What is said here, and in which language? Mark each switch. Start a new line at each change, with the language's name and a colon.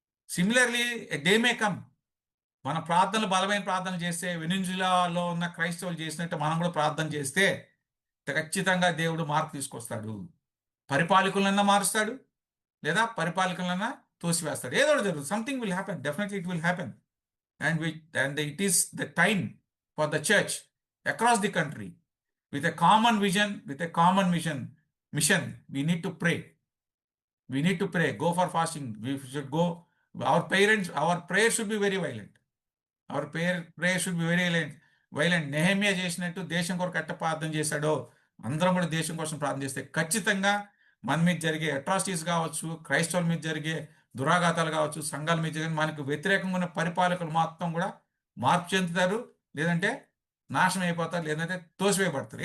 English: similarly day may come,
Telugu: మన ప్రార్థనలు బలమైన ప్రార్థన చేస్తే వెనిజులాలో ఉన్న క్రైస్తవులు చేసినట్టు మనం కూడా ప్రార్థన చేస్తే ఖచ్చితంగా దేవుడు మార్పు తీసుకొస్తాడు. పరిపాలకులన్నా మారుస్తాడు, లేదా పరిపాలకులన్నా తోసివేస్తాడు. ఏదో ఒకటి జరుగుతుంది.
English: Something will happen, definitely it will happen. And it is the time for the church across the country with a common vision, with a common mission. We need to pray. We need to pray. Go for fasting. We should go. Our prayer should be very violent. Our prayer should be very violent.
Telugu: Nehemiah చేసినట్టు దేశం కొరకు ఎట్ట ప్రార్థన చేశాడో అందరం కూడా దేశం కోసం ప్రార్థన చేస్తే ఖచ్చితంగా మన మీద జరిగే అట్రాసిటీస్ కావచ్చు, క్రైస్తవుల మీద జరిగే దురాఘాతాలు కావచ్చు, సంఘాల మీద జరిగే మనకు వ్యతిరేకంగా ఉన్న పరిపాలకులు మొత్తం కూడా మార్పు చెందుతారు, లేదంటే నాశనం అయిపోతారు, లేదంటే తోసివేయబడతారు.